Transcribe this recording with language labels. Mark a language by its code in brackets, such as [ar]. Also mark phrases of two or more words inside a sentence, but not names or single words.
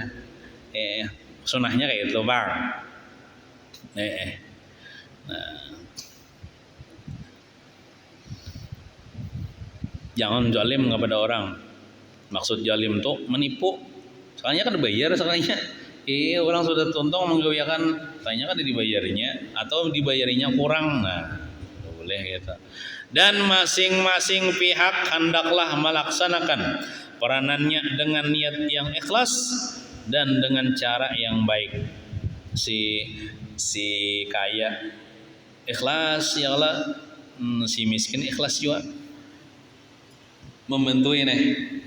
[id] Sunahnya kayak itu bang. Nah, jangan zalim kepada orang. Maksud zalim tuh menipu. Soalnya kan dibayar sekalinya. [bjn] Orang sudah tuntung menggawiakan, [id] tanya kan dibayarnya atau dibayarinya kurang. Nah, boleh gitu. Dan masing-masing pihak hendaklah melaksanakan peranannya dengan niat yang ikhlas dan dengan cara yang baik. Si kaya ikhlas [ar] يا الله, [id] si miskin ikhlas juga membantu ini.